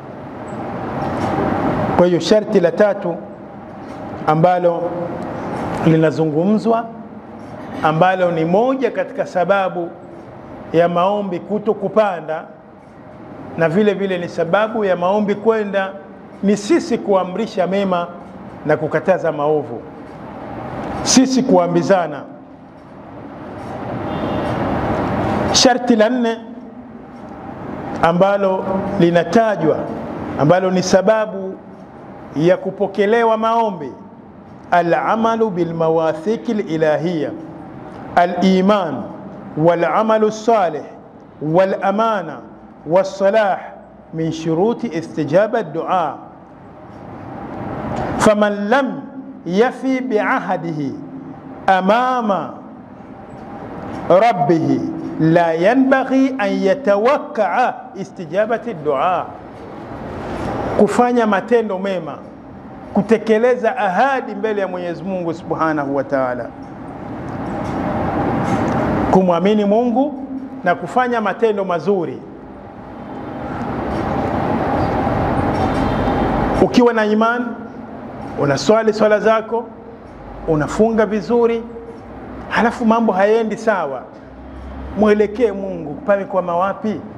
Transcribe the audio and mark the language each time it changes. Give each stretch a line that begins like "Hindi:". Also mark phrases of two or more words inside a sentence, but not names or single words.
Swahili: Kwa hiyo sharti la tatu ambalo linazungumzwa, ambalo ni moja katika sababu ya maombi kuto kupanda na vile vile ni sababu ya maombi kwenda, ni sisi kuamrisha mema na kukataza maovu, sisi kuambizana. Sharti la nne ambalo linatajwa, ambalo ni sababu ya kupokelewa maombi,
Arabic: العمل بالمواثيق الإلهية الإيمان والعمل الصالح والأمانة والصلاة من شروط استجابة الدعاء. فمن لم يف بعهده أمام ربه لا ينبغي أن يتوقع استجابة الدعاء.
Swahili: Kufanya matendo mema, kutekeleza ahadi mbele ya Mwenyezi Mungu
Arabic: سبحانه وتعالى,
Swahili: kumwamini Mungu na kufanya matendo mazuri. Ukiwa na imani, unaswali swala zako, unafunga vizuri, halafu mambo hayendi sawa, mwelekee Mungu pale kwa mawapi.